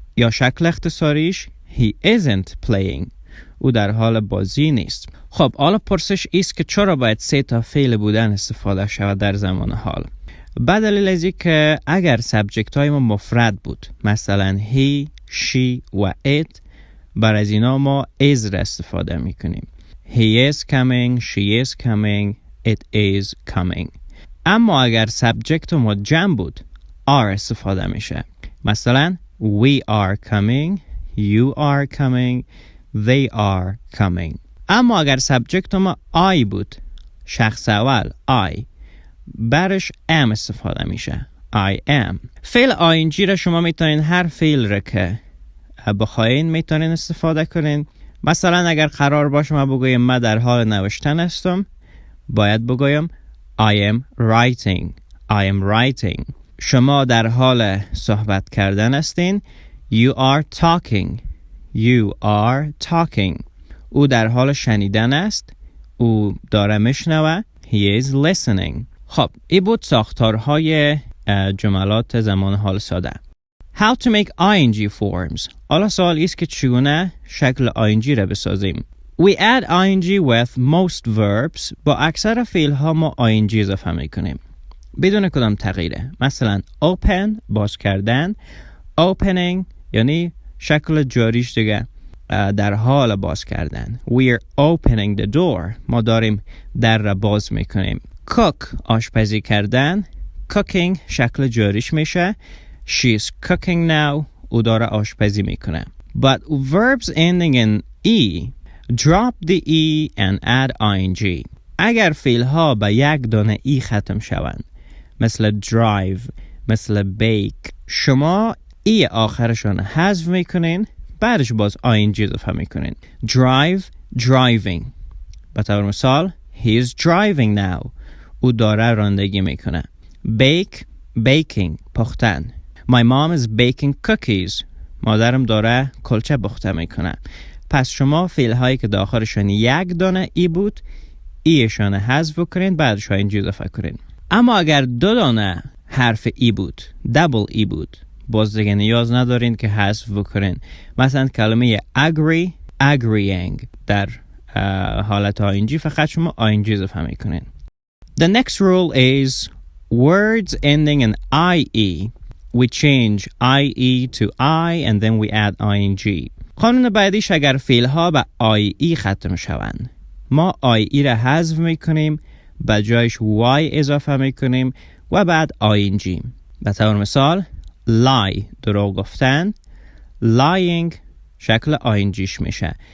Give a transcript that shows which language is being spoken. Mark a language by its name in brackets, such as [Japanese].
[Persian] یا شکل اختصاریش [English] He isn't playing. [Persian] او در حال بازی نیست. خب حالا پرسش است که چرا باید 3 تا فعل بودن استفاده شود در زمان حال؟ بعد دلیل از این که اگر سابجکت های ما مفرد بود، مثلا he، she و it، بر از اینا ما is را استفاده میکنیم. [English] He is coming، she is coming، it is coming. [Persian] اما اگر سابجکت ما جمع بود، are استفاده میشه. [English] مثلا we are coming، you are coming، they are coming. [Persian] اما اگر سابجکت ما I بود، شخص اول I، برش am استفاده میشه. [English] I am. [Persian] فعل ing را شما میتونین هر فعل را که بخواین میتونین استفاده کنین. مثلا اگر قرار باشه ما بگویم من در حال نوشتن هستم، باید بگویم [English] I am writing. I am writing. [Persian] شما در حال صحبت کردن هستین. [English] You are talking. You are talking. [Persian] او در حال شنیدن است. او داره میشنوه. [English] He is listening. [Persian] خب این بود ساختارهای جملات زمان حال ساده. [English] How to make ing forms. [Persian] حالا سوال است که چگونه شکل ing را بسازیم. [English] We add ing with most verbs. [Persian] با اکثر فعل ها ما ing اضافه میکنیم بدون کدام تغییره. مثلا open باز کردن، opening یعنی شکل جاریش دیگه در حال باز کردن. [English] We are opening the door. [Persian] ما داریم در را باز میکنیم. cook آشپزی کردن، cooking شکل جاریش میشه. [English] She is cooking now. [Persian] او داره آشپزی میکنه. [English] But verbs ending in e, drop the e and add ing. [Persian] اگر فعل ها به یک دانه ای ختم شوند، مثل drive، مثل bake، شما ای آخرشون حذف میکنین، بعدش باز ING اضافه میکنین. [English] drive driving. [Persian] به طور مثال [English] he is driving now. [Persian] او داره رانندگی میکنه. [English] bake baking پختن. my mom is baking cookies. [Persian] مادرم داره کلچه پخته میکنه. پس شما فعل هایی که داخلشون یک دانه ای بود ایشان حذف کنین بعدش ING اضافه کنین. اما اگر دو دانه حرف ای بود دبل ای بود باز دیگه نیاز ندارین که حذف کنین. مثلا کلمه agree agreeing در حالت ING فقط شما ING اضافه میکنین. [English] The next rule is words ending in IE. We change IE to I and then we add ING. [Persian] قانون بعدیش اگر فعل ها به IE ختم شوند ما IE را حذف میکنیم به جایش Y اضافه میکنیم و بعد ING. به طور مثال lie دروغ گفتن lying شکل INGش میشه.